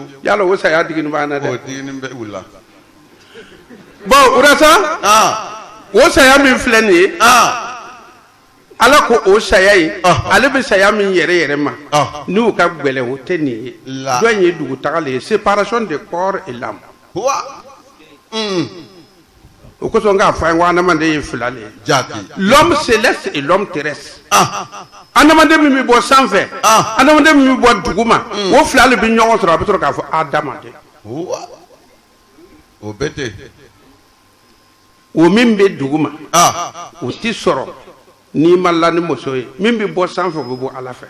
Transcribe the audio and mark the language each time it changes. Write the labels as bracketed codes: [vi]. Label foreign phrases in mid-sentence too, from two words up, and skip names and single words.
[bm] yala o saya digini b'an na dɛ o digini bɛ wula bon o la sa o saya min filɛ nin ye ala ko o saya ye ale bɛ saya min yɛrɛ ma n'u ka gbɛlɛ o tɛ nin ye dɔ in ye dugutaga le ye [fr] séparation de corps et l'âme [bm] o kosɔn k'a fɔ an ye ko adamaden ye fila le ye [fr] l'homme céleste et l'homme terrestre [bm] adamaden min bɛ bɔ sanfɛ adamaden min bɛ bɔ duguma o fila le bɛ ɲɔgɔn sɔrɔ a bɛ sɔrɔ k'a fɔ adamaden o bɛɛ tɛ o min bɛ duguma o tɛ sɔrɔ n'i ma la ni muso ye min bɛ bɔ sanfɛ o bɛ bɔ ala fɛ